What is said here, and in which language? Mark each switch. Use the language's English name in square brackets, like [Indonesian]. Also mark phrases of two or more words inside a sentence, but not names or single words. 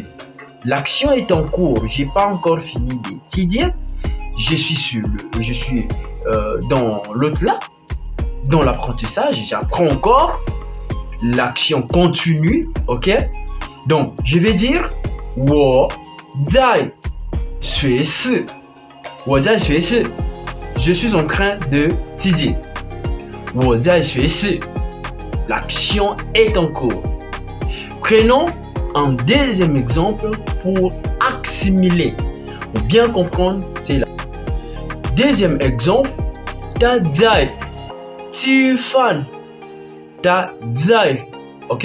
[French] L'action est en cours. J'ai pas encore fini d'étudier. Je suis dans l'autre là, dans l'apprentissage. J'apprends encore. L'action continue. Ok? Donc, je vais dire [Chinese] 我在学习，我在学习。 [French] Je suis en train d'étudier. [Chinese] 我在学习。 [French] L'action est en cours. Prenons un deuxième exemple pour assimiler. Pour bien comprendre, c'est là. Deuxième exemple, [Chinese] 他在. Tu fan. 他在. [French] Ok?